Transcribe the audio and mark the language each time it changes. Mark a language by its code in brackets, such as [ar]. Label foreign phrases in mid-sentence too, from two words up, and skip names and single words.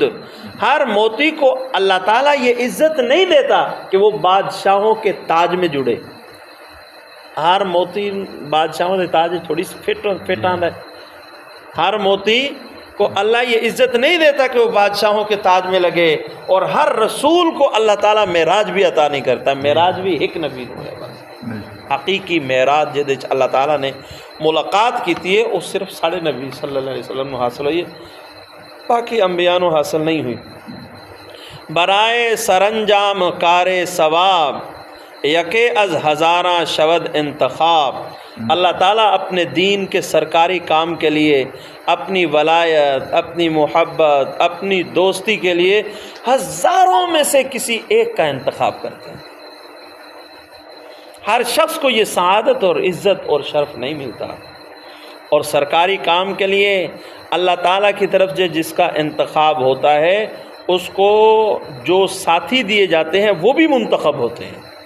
[ur] ہر موتی کو اللہ تعالیٰ یہ عزت نہیں دیتا کہ وہ بادشاہوں کے تاج میں جڑے، ہر موتی بادشاہوں کے تاج [pa] تھوڑی فٹ آندا [ur] ہے، ہر موتی کو اللہ یہ عزت نہیں دیتا کہ وہ بادشاہوں کے تاج میں لگے، اور ہر رسول کو اللہ تعالیٰ معراج بھی عطا نہیں کرتا، معراج بھی ایک نبی کو ہے بس۔ حقیقی معراج [pa] جدے اللہ تعالیٰ نے ملاقات کیتی ہے [ur] وہ صرف ساڑھے نبی صلی اللہ علیہ وسلم کو حاصل ہوئی ہے، باقی انبیاء کو حاصل نہیں ہوئی۔ [fa] برائے سرانجام کار ثواب، یکے از ہزاراں شود انتخاب۔ [ur] اللہ تعالیٰ اپنے دین کے سرکاری کام کے لیے، اپنی ولایت، اپنی محبت، اپنی دوستی کے لیے ہزاروں میں سے کسی ایک کا انتخاب کرتے ہیں۔ ہر شخص کو یہ سعادت اور عزت اور شرف نہیں ملتا، اور سرکاری کام کے لیے اللہ تعالیٰ کی طرف سے جس کا انتخاب ہوتا ہے اس کو جو ساتھی دیے جاتے ہیں وہ بھی منتخب ہوتے ہیں۔